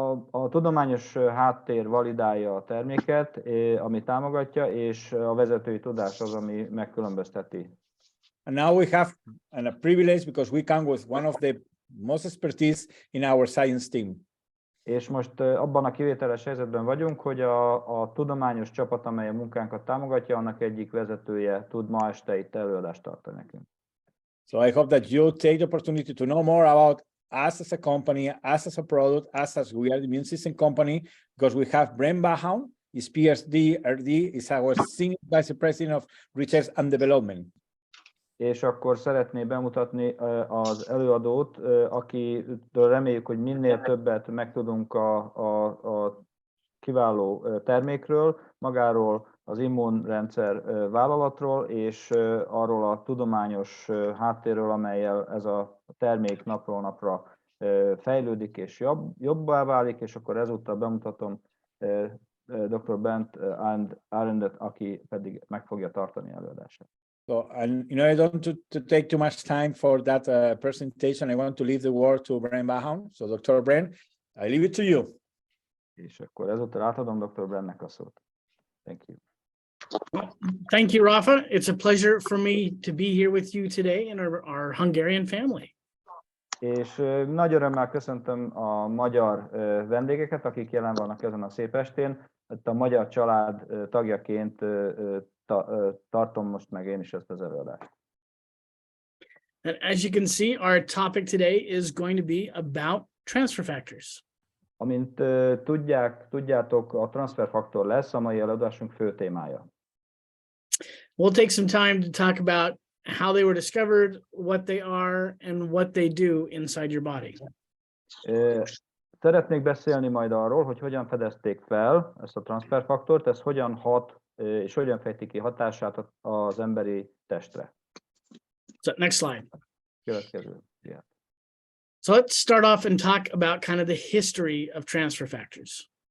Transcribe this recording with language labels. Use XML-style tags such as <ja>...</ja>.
<hu>A tudományos háttér validálja a terméket, ami támogatja, és a vezetői tudás az, ami megkülönbözteti.</hu> <en>And now we have a privilege because we come with one of the most expertise in our science team.</en> <hu>És most abban a kivételes helyzetben vagyunk, hogy a tudományos csapat, amely a munkánkat támogatja, annak egyik vezetője tud ma este itt előadást tartani nekünk.</hu> <en>So I hope that you take the opportunity to know more about us as a company, us as a product, us as we are the immune system company, because we have Brent Vaughn, his PhD, RD, is our Senior Vice President of Research and Development.</en> <hu>És akkor szeretné bemutatni az előadót, akitől reméljük, hogy minél többet megtudunk a kiváló termékről, magáról az immunrendszer vállalatról, és arról a tudományos háttérről, amellyel ez a termék napról napra fejlődik és jobbá válik, és akkor ezúttal bemutatom dr. Brent Vaughn, aki pedig meg fogja tartani előadását.</hu> <en>So, and I don't to take too much time for that presentation. I want to leave the word to Brent Vaughn. So, Dr. Brent, I leave it to you.</en> <hu>És akkor ezúttal átadom dr. Brentnek a szót.</hu> <en>Thank you. Thank you, Rafa. It's a pleasure for me to be here with you today in our Hungarian family.</en> <hu>És nagy örömmel köszöntöm a magyar vendégeket, akik jelen vannak ezen a szép estén. A magyar család tagjaként tartom most meg én is ezt az előadást.</hu> <en>And as you can see, our topic today is going to be about transfer factors.</en> <hu>Amint tudjátok, a transferfaktor lesz a mai előadásunk fő témája.</hu> <en>We'll take some time to talk about how they were discovered, what they are, and what they do inside your body.</en> <hu>Szeretnék beszélni majd arról, hogy hogyan fedezték fel ezt a transferfaktort, ez hogyan hat és hogyan fejti ki hatását az emberi testre.</hu> <en>So next slide.</en> <hu>Következő. Yeah.</hu> <en>So let's start off and talk about kind of the history of transfer factors.</en>